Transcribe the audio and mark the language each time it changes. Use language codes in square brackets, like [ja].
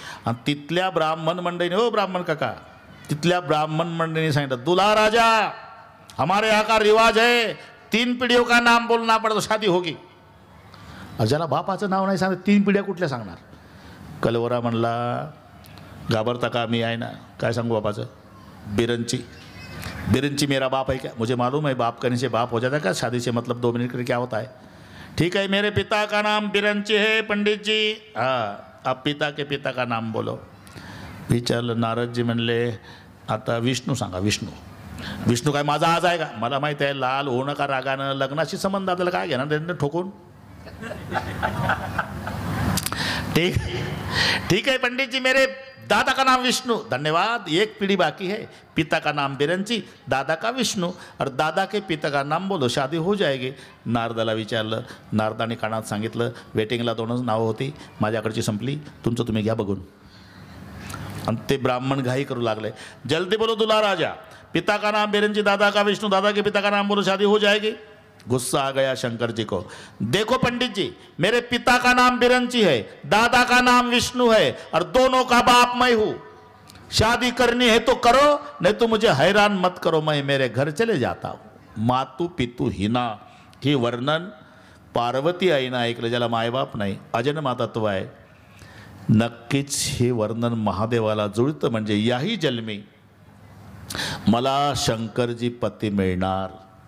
[mr] आणि तिथल्या ब्राह्मण मंडळीने, हो ब्राह्मण काका, तिथल्या ब्राह्मण मंडळीने सांगितलं, [hi] दुल्हा राजा हमारे यहाँ का रिवाज है 3 पिढियों का नाम बोलना पड़ता शादी होगी. [mr] ज्याला बापाचं नाव नाही सांगत 3 पिढ्या कुठल्या सांगणार. कलवरा म्हणला, घाबरता का, मी आहे ना. काय सांगू बापाचं. [hi] बिरंची. बिरंची मेरा बाप है क्या. मुझे मालूम है बाप करने से बाप हो जाता है क्या. शादी से मतलब 2 मिनट के क्या होता है. ठीक है, मेरे पिता का नाम बिरंची है पंडित जी. हाँ, आप पिता के पिता का नाम बोलो. [mr] विचारलं. नारदजी म्हणले, आता विष्णू सांगा. विष्णू. विष्णू काय माझा आज आहे का. मला माहीत आहे, लाल होऊ नका रागानं, लग्नाशी संबंध आपल्याला काय घेणार त्यांना ठोकून. [hi] ठीक ठीक है पंडित जी, मेरे दादा का नाम विष्णु. धन्यवाद. एक पीढ़ी बाकी है. पिता का नाम बिरंची, दादा का विष्णु, और दादा के पिता का नाम बोलो, शादी हो जाएगी. [mr] नारदाला विचारलं. नारदाने कानात सांगितलं, वेटिंगला 2च नावं होती, माझ्याकडची संपली, तुमचं तुम्ही घ्या बघून. आणि ते ब्राह्मण घाई करू लागले. [hi] जल्दी बोलो दुल्हा राजा, पिता का नाम बिरंची, दादा का विष्णु, दादा के पिता का नाम बोलो, शादी हो जाएगी. गुस्सा आ गया शंकर जी को. देखो पंडित जी, मेरे पिता का नाम बिरंची है, दादा का नाम विष्णु है, और दोनों का बाप मैं हूं. शादी करनी है तो करो, नहीं तो मुझे हैरान मत करो, मैं मेरे घर चले जाता हूं. [mr] मातू पितू हिना, हे वर्णन पार्वती आईनं ऐकलं, ज्याला मायबाप नाही, अजन्मातत्व आहे. नक्कीच हे वर्णन महादेवाला जुळतं. म्हणजे याही जन्मी मला शंकरजी पती मिळणार.